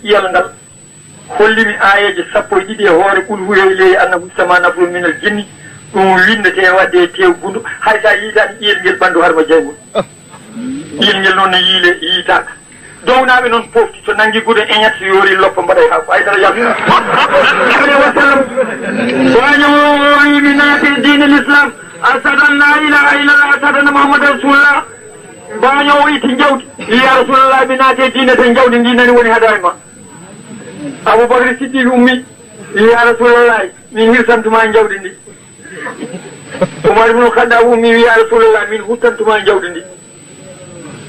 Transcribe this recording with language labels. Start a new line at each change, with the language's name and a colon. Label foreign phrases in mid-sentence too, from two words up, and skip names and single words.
Fula: ƴiyal ngal hollimi ayeje 12 e hoore ɓul huyoy ley
Arabic: أنه سمع نفر من الجن
Fula: ɗum windete wadde e tew gundu hay sa yiitani ƴiyel ngel ɓandu harma jeygol ƴiyel ngel noon no yiitaka downaɓe noon pofti so nangui gude eñat so yoori loppa mbaɗay ha ko aydara yalni wasallam waño yimi naate dine l'islam
Arabic: أشهد أن لا إله إلا الله أشهد أن محمدا رسول الله
Fula: mbaño o itti jawdi
Arabic: يا رسول الله
Fula: mi naate diine ten jawdi ndi nani woni haada e ma aboubacry siddiqi ummi
Arabic: يا رسول الله
Fula: min hirsantuma e jawdi ndi oumar ibnu khaddab ummi
Arabic: يا رسول الله
Fula: min huttantuma e jawdi ndi